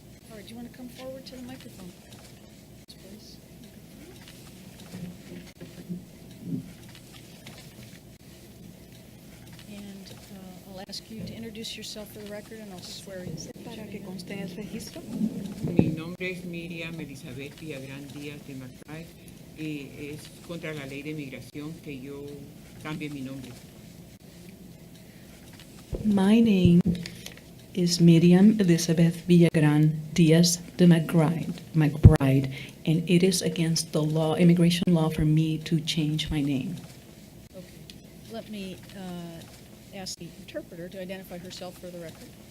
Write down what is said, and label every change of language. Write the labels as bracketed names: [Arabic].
[English] All right, do you want to come forward to the microphone, please? And I'll ask you to introduce yourself for the record, and I'll swear you. [Spanish] Para que conste en el registro. Mi nombre es Miriam Elizabeth Villagrán Díaz de McBride y es contra la ley de migración que yo cambie mi nombre. [English] My name is Miriam Elizabeth Villagran Diaz de McBride, and it is against the law, immigration law, for me to change my name. Okay. Let me ask the interpreter to identify herself for the record.